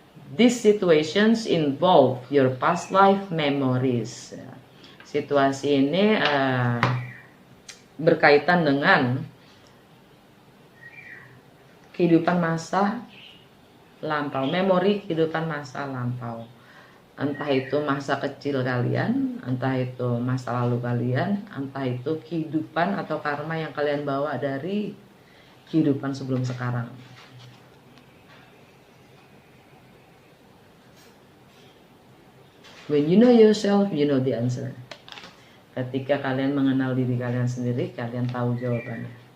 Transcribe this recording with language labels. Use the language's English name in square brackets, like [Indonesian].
[English] These situations involve your past life memories. [Indonesian] Situasi ini berkaitan dengan kehidupan masa lampau, memori kehidupan masa lampau. Entah itu masa kecil kalian, entah itu masa lalu kalian, entah itu kehidupan atau karma yang kalian bawa dari kehidupan sebelum sekarang. [English] When you know yourself, you know the answer. [Indonesian] Ketika kalian mengenal diri kalian sendiri, kalian tahu jawabannya.